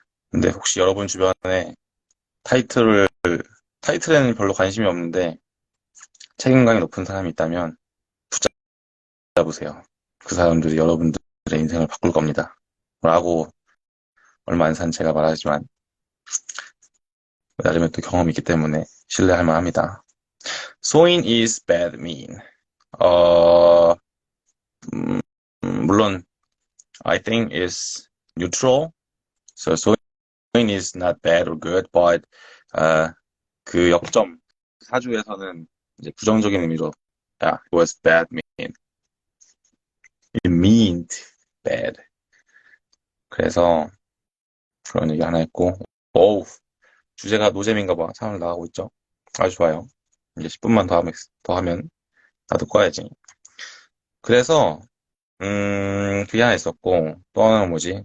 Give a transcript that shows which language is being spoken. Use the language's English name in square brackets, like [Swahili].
[Korean] 근데 혹시 여러분 주변에 타이틀을, 타이틀에는 별로 관심이 없는데 책임감이 높은 사람이 있다면 붙잡으세요. 그 사람들이 여러분들의 인생을 바꿀 겁니다. 라고 얼마 안 산 제가 말하지만 나름의 또 경험이 있기 때문에 신뢰할 만합니다. [English] 소인 is bad mean. 어, 음, 물론 I think is neutral. So soin is not bad or good, but [Korean] 그 역점 사주에서는 이제 부정적인 의미로 [English] yeah, it was bad mean. It meant bad. [Korean] 그래서 그런 얘기 하나 했고, 어우, 주제가 노잼인가 봐. 사람을 나가고 있죠. 아주 좋아요. 이제 10분만 더 하면 나도 꺼야지. 그래서, 그게 하나 있었고, 또 하나는 뭐지?